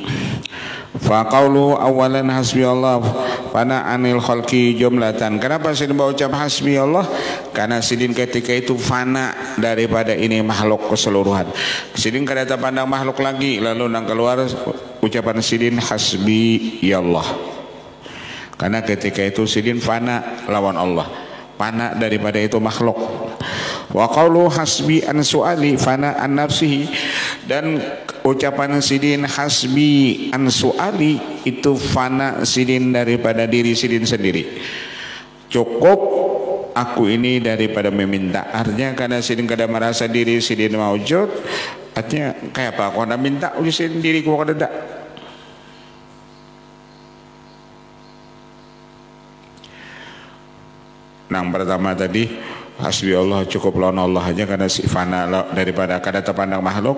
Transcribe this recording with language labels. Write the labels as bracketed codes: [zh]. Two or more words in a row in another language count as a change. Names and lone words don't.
[ar] فقوله أولا حسبي الله فناء عن الخلق جملة. [bjn] Kenapa Sidin berucap [ar] حسبي الله? [bjn] Karena Sidin ketika itu fana daripada ini makhluk keseluruhan. Sidin kada pandang makhluk lagi, lalu nang keluar ucapan Sidin [ar] حسبي يا الله. [bjn] Karena ketika itu Sidin fana lawan Allah, fana daripada itu makhluk. [ar] وقوله حسبي عن سؤالي فناء عن نفسه, [bjn] dan ucapan Sidin [ar] حسبي عن سؤالي [bjn] itu fana Sidin daripada diri Sidin sendiri. Cukup aku ini daripada meminta. Artinya karena sidin kada merasa diri sidin maujud, artinya kayak apa? Aku nak minta uji sidin diri ku kada ada. Yang pertama tadi [ar] حسبي الله, [bjn] cukup lawan Allah aja karena si fana daripada kada terpandang makhluk.